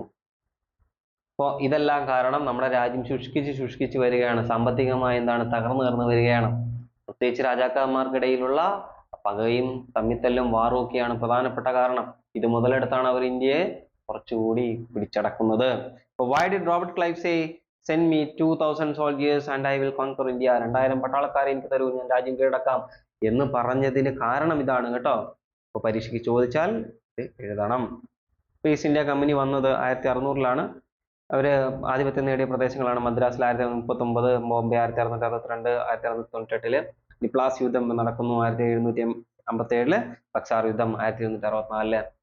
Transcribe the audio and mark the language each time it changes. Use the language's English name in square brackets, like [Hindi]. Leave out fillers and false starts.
[Malayalam] അപ്പോൾ ഇതെല്ലാം കാരണം നമ്മുടെ രാജ്യം ശുഷ്കിച്ച് വരികയാണ്. സാമ്പത്തികമായി തകർന്നു വരികയാണ്. പ്രത്യേകിച്ച് രാജാക്കന്മാർക്കിടയിലുള്ള പകയും തമ്മിത്തല്ലും വാറും ഒക്കെയാണ് പ്രധാനപ്പെട്ട കാരണം. ഇത് മുതലെടുത്താണ് അവർ ഇന്ത്യയെ കുറച്ചുകൂടി പിടിച്ചടക്കുന്നത്. [English] Why did Robert Clive say send me 2000 soldiers and I will conquer India? [Malayalam] 2000 പട്ടാളക്കാരെ എനിക്ക് തരൂ, ഞാൻ രാജ്യം കീഴടക്കാം എന്ന് പറഞ്ഞതിന് കാരണം ഇതാണ് കേട്ടോ. അപ്പോൾ പരീക്ഷയ്ക്ക് ചോദിച്ചാൽ എഴുതണം. ഈസ്റ്റ് ഇന്ത്യ കമ്പനി വന്നത് 1600 അവര് ആധിപത്യം നേടിയ പ്രദേശങ്ങളാണ് മദ്രാസിൽ 1639, ബോംബെ 1662, 1698 പ്ലാസി യുദ്ധം നടക്കുന്നു 1757, ബക്സാർ യുദ്ധം 1764.